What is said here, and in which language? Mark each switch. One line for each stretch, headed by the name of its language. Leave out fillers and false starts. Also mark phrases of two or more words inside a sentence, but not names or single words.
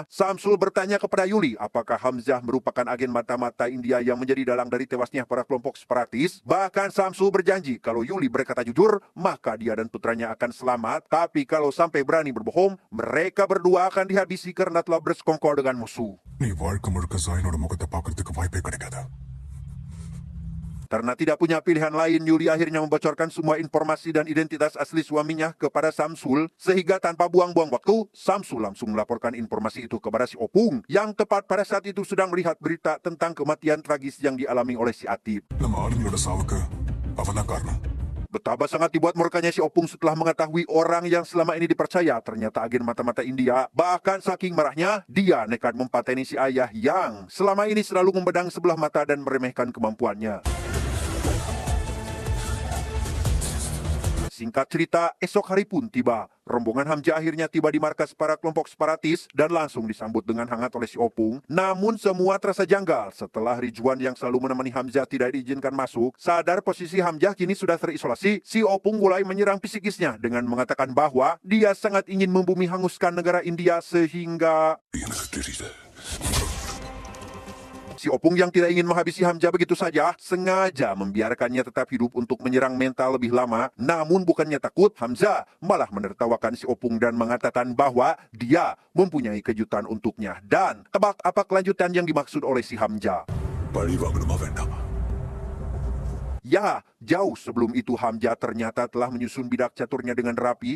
Indonesian: Samsul bertanya kepada Yuli apakah Hamzah merupakan agen mata-mata India yang menjadi dalang dari tewasnya para kelompok separatis. Bahkan Samsul berjanji kalau Yuli berkata jujur, maka dia dan putranya akan selamat. Tapi kalau sampai berani berbohong, mereka berdua akan dihabisi karena telah bersekongkol dengan musuh.
Tamil: நீ வாழ்க்கை முழுக்க ஜாயினோட முகத்தை பார்க்கறதுக்கு வாய்ப்பே கிடைக்காதா.
Indonesian: Karena tidak punya pilihan lain, Yuli akhirnya membocorkan semua informasi dan identitas asli suaminya kepada Samsul, sehingga tanpa buang-buang waktu, Samsul langsung melaporkan informasi itu kepada si Opung, yang tepat pada saat itu sedang melihat berita tentang kematian tragis yang dialami oleh si Atip.
Tamil: நம்ம ஆளுங்களோட சாவுக்கு அவன் தான் காரணம்.
Indonesian: Betapa sangat dibuat murkanya si Opung setelah mengetahui orang yang selama ini dipercaya ternyata agen mata-mata India. Bahkan saking marahnya, dia nekat mempateni si ayah yang selama ini selalu memedang sebelah mata dan meremehkan kemampuannya. Singkat cerita, esok hari pun tiba. Rombongan Hamzah akhirnya tiba di markas para kelompok separatis dan langsung disambut dengan hangat oleh si Opung. Namun semua terasa janggal setelah Ridwan yang selalu menemani Hamzah tidak diizinkan masuk. Sadar posisi Hamzah kini sudah terisolasi, si Opung mulai menyerang psikisnya dengan mengatakan bahwa dia sangat ingin membumi hanguskan negara India sehingga...
Tamil: எனக்கு தெரியுது.
Indonesian: Si Opung yang tidak ingin menghabisi Hamzah begitu saja, sengaja membiarkannya tetap hidup untuk menyerang mental lebih lama. Namun bukannya takut, Hamzah malah menertawakan si Opung dan mengatakan bahwa dia mempunyai kejutan untuknya. Dan tebak apa kelanjutan yang dimaksud oleh si Hamzah?
Tamil: பழி வாங்கணுமா வேண்டாமா.
Indonesian: Ya, jauh sebelum itu Hamzah ternyata telah menyusun bidak caturnya dengan rapi.